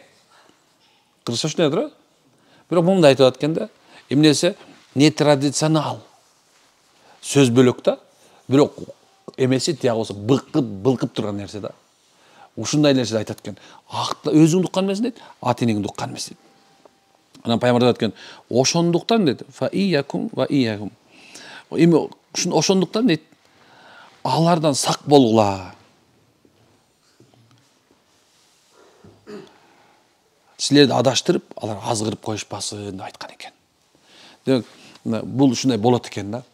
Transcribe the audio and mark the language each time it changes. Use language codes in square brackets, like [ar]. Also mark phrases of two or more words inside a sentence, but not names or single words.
[ky] Кыргызча ушундай турабы? Бирок мындай айтып аткан да, эмнесе нетрадиционал. Сөз бөлөк да, бирок эмеси тияк болсо былкып турган нерсе да. Ушундай нерсе айтат экен. Өзүңдү уккан эмес дейт, ата энеңди уккан эмес дейт. Анан пайгамбар айтат экен, ошондуктан дейт, [ar] فإياكم وإياكم. [ky] Эми ошондуктан дейт, алардан сак болгула. Силерди адаштырып, алар азгырып коюшпасын деп айткан экен. Демек, бул ушундай болот экен да.